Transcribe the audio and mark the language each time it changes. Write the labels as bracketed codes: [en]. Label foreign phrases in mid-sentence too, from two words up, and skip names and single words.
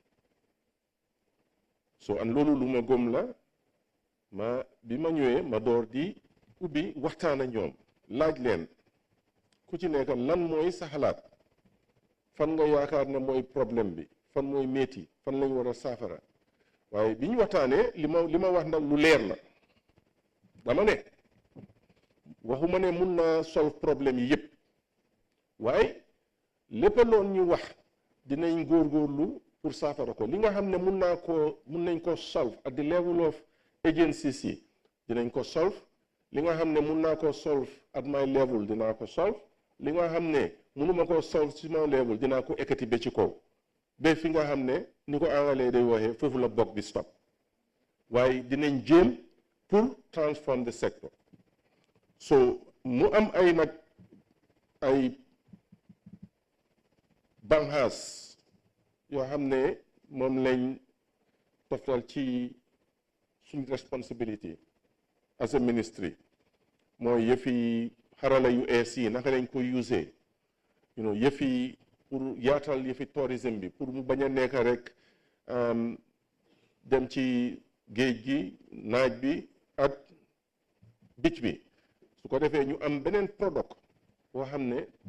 [wo] so an loolu lu ma gëm la bi ma ñëwee ma door di ubbi waxtaan ak ñoom laaj leen ku ci nekk lan mooy sa xalaat fan nga yaakaar ne mooy problème bi fan mooy métti fan lañ war a saafara waaye bi ñu waxtaanee li ma wax nag lu leer la dama ne waxuma ne mun naa solve problème yi yëpp waaye lépp loon ñu wax dinañ góorgóorlu pour saafara ko li nga xam ne mun nañ ko [en] solve at the level of agencies [wo] yi dinañ ko solve li nga xam ne mun naa ko solve [en] at my level [wo] dinaa ko solve li nga xam ne munuma ko solve ci [en] my level [wo] dinaa ko ekkati ba ci kaw ba fi nga xam ne ni ko anglais day waxee foofu la bokk bi stop waaye dinañ jéem pour [en] transform the sector [wo] so mu am ay banxaas yoo xam ne moom lañ toftal ci suñ [en] responsibility as a ministry [wo] mooy yëfi xarala yu ees yi naka lañ ko usee yëfi pour yaatal yëfi tourisme bi pour mu bañ a nekk rek dem ci géej gi naaj bi ak beach bi su ko defee ñu am beneen product boo xam ne tubaab